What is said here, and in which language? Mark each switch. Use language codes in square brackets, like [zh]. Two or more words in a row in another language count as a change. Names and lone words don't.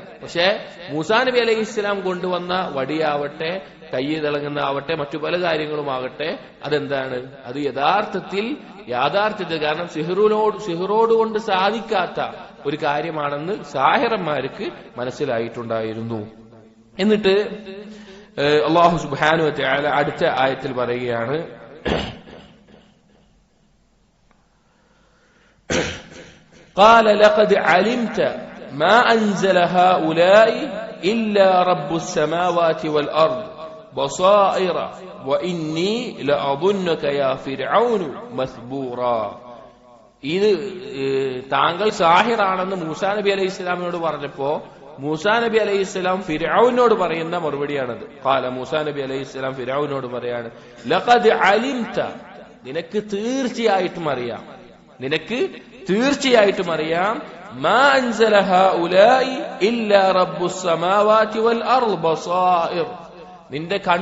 [ml] പക്ഷെ മൂസാ നബി [ar] عليه السلام [ml] കൊണ്ടുവന്ന വടിയാവട്ടെ, കൈ തിളങ്ങുന്ന ആവട്ടെ, മറ്റു പല കാര്യങ്ങളുമാകട്ടെ, അതെന്താണ്, അത് യാഥാർത്ഥ്യത്തിൽ കാരണം സിഹറോട് കൊണ്ട് സാധിക്കാത്ത ഒരു കാര്യമാണെന്ന് സാഹിറന്മാർക്ക് മനസ്സിലായിട്ടുണ്ടായിരുന്നു. എന്നിട്ട് അല്ലാഹു [ar] سبحانه وتعالى [ml] അടുത്ത ആയത്തിൽ പറയുകയാണ്, [ar] قال لقد علمت ما أنزل هؤلاء إلا رب السماوات والأرض بصائر وإني لأظنك يا فرعون مثبورا. [ml] ഇത് താങ്കൾ സാഹിറാണെന്ന് മൂസാ നബി [ar] عليه السلام [ml] പറഞ്ഞപ്പോ മൂസാ നബി [ar] عليه السلام [ml] ഫിർഔനോട് പറയുന്ന മറുപടിയാണത്. ഖാല മൂസാ നബി [ar] عليه السلام [ml] ഫിർഔനോട് പറയാണ്, [ar] لقد علمت, [ml] നിനക്ക് തീർച്ചയായിട്ടും അറിയാം, നിനക്ക് തീർച്ചയായിട്ടും അറിയാം, [ar] ما أنزل هؤلاء إلا رب السماوات والأرض بصائر, [ml] നിന്റെ